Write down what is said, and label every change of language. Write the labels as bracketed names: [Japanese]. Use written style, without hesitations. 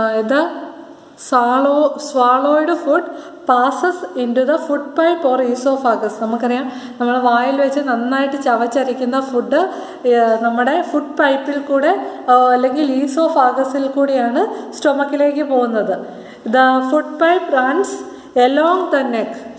[English] The swallowed food passes into the food pipe or esophagus. [Malayalam] നമുക്കറിയാം, നമ്മൾ വായിൽ വെച്ച് നന്നായിട്ട് ചവച്ചരയ്ക്കുന്ന ഫുഡ് നമ്മുടെ ഫുഡ് പൈപ്പിൽ കൂടെ അല്ലെങ്കിൽ ഈസോഫാഗസിൽ കൂടിയാണ് സ്റ്റൊമക്കിലേക്ക് പോകുന്നത്. [English] The food pipe runs along the neck.